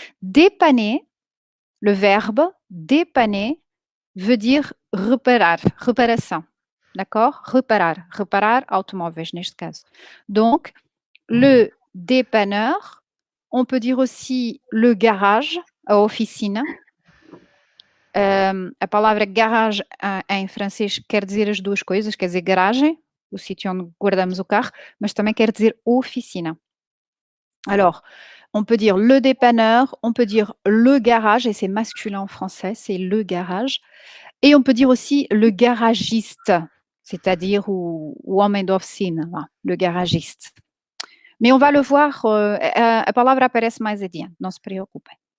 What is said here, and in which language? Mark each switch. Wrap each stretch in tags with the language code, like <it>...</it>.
<fr>Dépanner, le verbe dépanner veut dire reparar, reparação, d'accord?</fr> <pt>Reparar automóveis neste caso.</pt> <fr>Donc, le dépanneur, on peut dire aussi le garage, a oficina.</fr> <pt>A palavra garage em francês quer dizer as duas coisas, quer dizer garagem, o sítio onde guardamos o carro, mas também quer dizer oficina.</pt> <fr>Alors, on peut dire le dépanneur, on peut dire le garage, et c'est masculin en français, c'est le garage. Et on peut dire aussi le garagiste, c'est-à-dire</fr> <pt>o homem da oficina,</pt> <fr>le garagiste. Mais on va le voir,</fr> <pt>a palavra aparece mais adiante, não se preocupem.</pt>